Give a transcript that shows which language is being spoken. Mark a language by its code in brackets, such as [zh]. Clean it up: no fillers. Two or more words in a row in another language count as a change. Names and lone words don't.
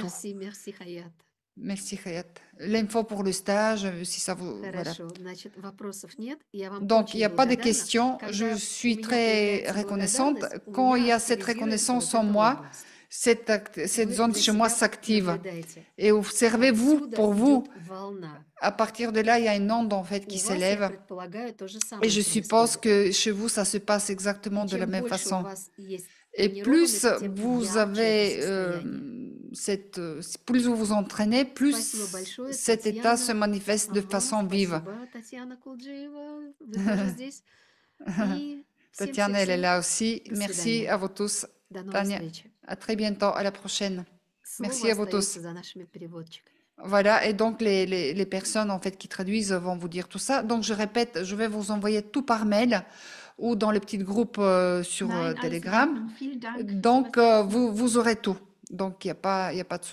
[fr] Merci, merci, Хаят. Merci, Hayat. L'info pour le stage, si ça vous. Voilà. [ru] Хорошо, значит, вопросов нет. Я вам [fr] Donc, il [ru] очень [fr] n'y a pas de [ru] благодарна. [fr] questions. [ru] Когда [fr] Je [ru] у [fr] suis [ru] меня [fr] très [ru] появляется [fr] reconnaissante. [ru] благодарность, у [fr] Quand il y [ru] меня [fr] a cette [ru] активизируется [fr] reconnaissance [ru] вот [fr] en [ru] эта [fr] moi, [ru] область. [fr] cette [ru] Вы [fr] zone [ru] для [fr] chez moi [ru] себя [fr] s'active. [ru] наблюдаете. [fr] Et observez-vous, [ru] Отсюда [fr] pour vous, [ru] идет волна. [fr] à partir de là, il y a une onde en fait [ru] У [fr] qui [ru] вас, я [fr] s'élève. [ru] предполагаю, то же [fr] Et [ru] самое [fr] je suppose [ru] происходит. [fr] que chez vous, ça se passe exactement [ru] И [fr] de la [ru] чем [fr] même [ru] больше у [fr] façon. [ru] вас есть [fr] Et plus [ru] тренированность, тем [fr] vous [ru] ярче это [fr] avez [ru] состояние. [fr] plus vous vous entraînez, plus [ru] Спасибо большое, [fr] cet état se [ru] Татьяна. [fr] manifeste de [ru] Ага, [fr] façon vive. [ru] спасибо, Татьяна Кулджиева. Вы тоже здесь. И [fr] Tatiana, elle est [ru] всем-всем-всем [fr] là aussi. [ru] до [fr] Merci [ru] свидания. [fr] à vous tous. [ru] До новой [fr] Tania, [ru] встречи. [fr] à très bientôt, à la prochaine. [ru] Слово [fr] Merci à vous tous. [ru] остается за нашими переводчиками. [fr] Voilà, et donc les personnes en fait qui traduisent vont vous dire tout ça. Donc je répète, je vais vous envoyer tout par mail ou dans le petit groupe sur [de] Nein, alles in [fr] Telegram. [de] Ordnung. Vielen Dank. [fr] Donc [de] Was- [fr] vous aurez tout. Donc il y a pas de